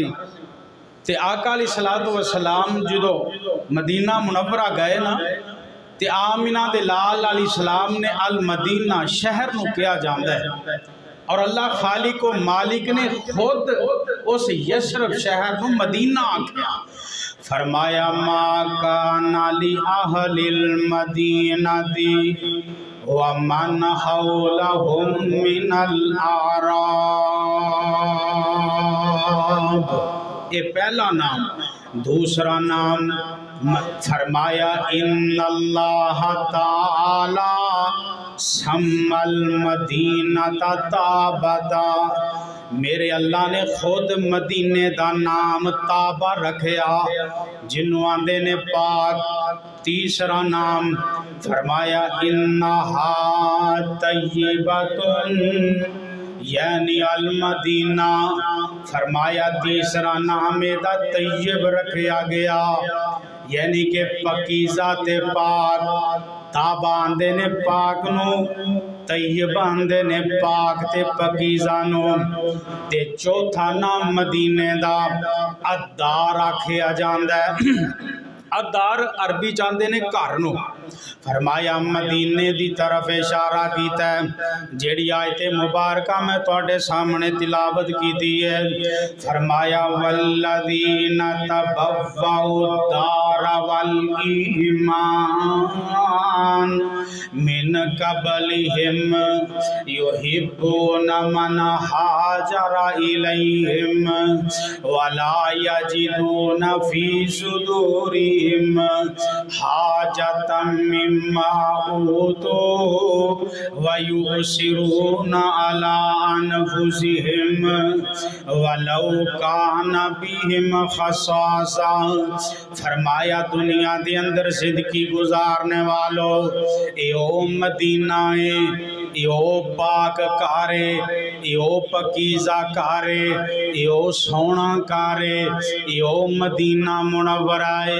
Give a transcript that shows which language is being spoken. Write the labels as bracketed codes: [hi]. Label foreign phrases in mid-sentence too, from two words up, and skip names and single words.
[pa] تے آقا [ar] عليه الصلاة والسلام [pa] جو مدینہ منورہ گئے نا تے آمنہ دے لال علیہ السلام نے [ar] المدينة [pa] شہر نوں کہا جاتا ہے اور اللہ خالق و مالک نے خود اس یثرب شہر نوں مدینہ آکھیا. فرمایا [ar] ما كان لأهل المدينة ومن حولهم من الأعراب. [pa] یہ پہلا نام. دوسرا نام فرمایا [ar] إن الله تعالى سمى المدينة طابة. [pa] میرے اللہ نے خود مدینے کا نام طابہ رکھیا جنہوں آندے نے پاک. تیسرا نام فرمایا [ar] إنها طيبة يعني المدينة. [pa] فرمایا تیسرا نام ایہدا طیب رکھا گیا یعنی کہ پاکیزہ تے پاک. طابہ آندے نے پاک نوں، طیب آندے نے پاک تے پاکیزہ نوں. تے چوتھا نام مدینے دا الدار آکھیا جاندا ہے. الدار عربی چاہتے نے گھر نوں. فرمایا مدینے کی طرف اشارہ کیا ہے جیہڑی آیتِ مبارکہ میں تہاڈے سامنے تلاوت کی ہے. فرمایا [ar] والذين تبوءوا الدار والإيمان من قبلهم يحبون من هاجر إليهم ولا يجدون في صدورهم حاجة مما أوتوا ويؤثرون على أنفسهم ولو كان بهم خصاصة. [pa] فرمایا [ur] دنیا کے اندر زندگی گزارنے والوں [pa] اے او مدینہ ہے، اے او پاک کارے، اے او پاکیزہ کارے، اے او سوہݨا کارے، اے او مدینہ منورہ ہے.